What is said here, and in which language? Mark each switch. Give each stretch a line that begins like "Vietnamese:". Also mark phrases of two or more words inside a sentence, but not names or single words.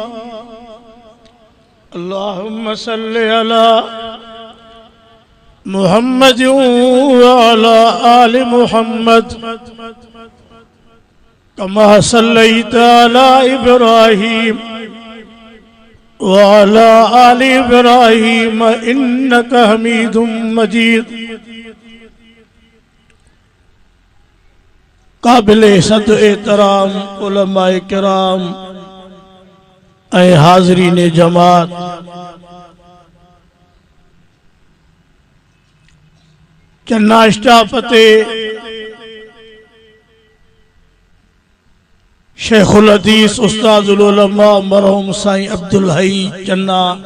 Arabic: اللهم صل على محمد وعلى آل محمد كما صليت على إبراهيم وعلى آل إبراهيم إنك حميد مجيد
Urdu: قابل صد احترام علمائے کرام اے حاضرین جماعت چنا سٹافتے شیخ الحدیث استاذ العلماء مرحوم سائیں عبدالحی چنا